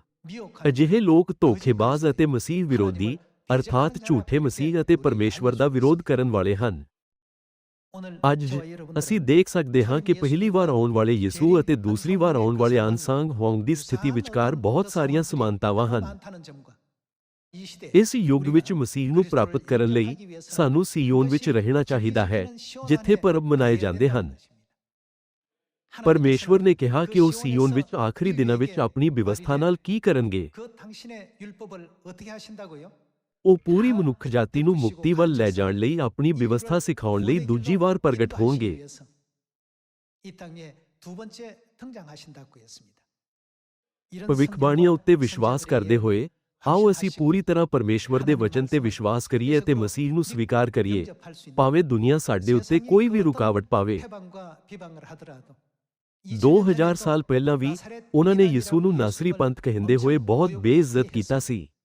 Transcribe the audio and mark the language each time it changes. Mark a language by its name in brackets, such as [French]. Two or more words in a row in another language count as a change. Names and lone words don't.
[Punjabi] ਅਜਿਹੇ ਲੋਕ ਧੋਖੇਬਾਜ਼ ਅਤੇ ਮਸੀਹ ਵਿਰੋਧੀ, ਅਰਥਾਤ ਝੂਠੇ ਮਸੀਹ ਅਤੇ ਪਰਮੇਸ਼ਵਰ ਦਾ ਵਿਰੋਧ ਕਰਨ ਵਾਲੇ ਹਨ। ਅੱਜ ਅਸੀਂ ਦੇਖ ਸਕਦੇ ਹਾਂ ਕਿ ਪਹਿਲੀ ਵਾਰ ਆਉਣ ਵਾਲੇ ਯਿਸੂ ਅਤੇ ਦੂਸਰੀ ਵਾਰ ਆਉਣ ਵਾਲੇ ਅਨਸਾਂਗ ਹੋਂਗ ਦੀ ਸਥਿਤੀ ਵਿਚਕਾਰ ਬਹੁਤ ਸਾਰੀਆਂ ਸਮਾਨਤਾਵਾਂ ਹਨ। [Korean] 이 시대 [Punjabi] ਇਸ ਯੁੱਗ ਵਿੱਚ ਮਸੀਹ ਨੂੰ ਪ੍ਰਾਪਤ ਕਰਨ ਲਈ ਸਾਨੂੰ ਸੀਯੋਨ ਵਿੱਚ ਰਹਿਣਾ ਚਾਹੀਦਾ ਹੈ, ਜਿੱਥੇ ਪਰਬ ਮਨਾਏ ਜਾਂਦੇ ਹਨ। ਪਰਮੇਸ਼ਵਰ ਨੇ ਕਿਹਾ ਕਿ ਉਹ ਸੀਯੋਨ ਵਿੱਚ ਆਖਰੀ ਦਿਨਾਂ ਵਿੱਚ ਆਪਣੀ ਵਿਵਸਥਾ ਨਾਲ ਕੀ ਕਰਨਗੇ। [Korean] 그 당신의 율법을 어떻게 하신다고요? [Punjabi] ਉਹ ਪੂਰੀ ਮਨੁੱਖ ਜਾਤੀ ਨੂੰ ਮੁਕਤੀ ਵੱਲ ਲੈ ਜਾਣ ਲਈ ਆਪਣੀ ਵਿਵਸਥਾ ਸਿਖਾਉਣ ਲਈ ਦੂਜੀ ਵਾਰ ਪ੍ਰਗਟ ਹੋਣਗੇ। [Korean] 이 땅에 두 번째 등장하신다고 했습니다. [Punjabi] ਭਵਿੱਖਬਾਣੀਆਂ ਉੱਤੇ ਵਿਸ਼ਵਾਸ ਕਰਦੇ ਹੋਏ ਆਓ ਅਸੀਂ ਪੂਰੀ ਤਰ੍ਹਾਂ ਪਰਮੇਸ਼ਵਰ ਦੇ ਵਚਨ ਤੇ ਵਿਸ਼ਵਾਸ ਕਰੀਏ ਅਤੇ ਮਸੀਹ ਨੂੰ ਸਵੀਕਾਰ ਕਰੀਏ, ਭਾਵੇਂ ਦੁਨੀਆ ਸਾਡੇ ਉੱਤੇ ਕੋਈ ਵੀ ਰੁਕਾਵਟ ਪਾਵੇ। 2000 ਸਾਲ ਪਹਿਲਾਂ ਵੀ ਉਹਨਾਂ ਨੇ ਯਿਸੂ ਨੂੰ ਨਾਸਰੀ ਪੰਥ ਕਹਿੰਦੇ ਹੋਏ ਬਹੁਤ ਬੇਇੱਜ਼ਤ ਕੀਤਾ ਸੀ।